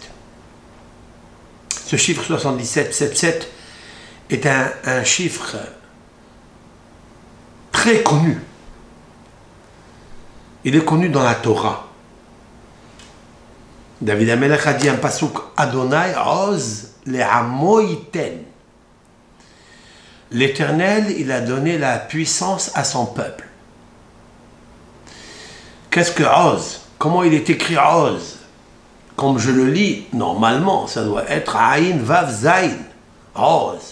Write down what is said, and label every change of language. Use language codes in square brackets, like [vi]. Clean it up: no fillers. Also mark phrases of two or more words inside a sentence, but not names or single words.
[fr] Ce chiffre 77, 77, est un chiffre très connu. Il est connu dans la Torah. [he] David Amelech a dit un pasuk, אדני עוז לעמו יתן. [fr] L'Éternel, il a donné la puissance à son peuple. Qu'est-ce que oz? Comment il est écrit oz? Comme je le lis, normalement, ça doit être [he] עין וו זין. [fr] Oz.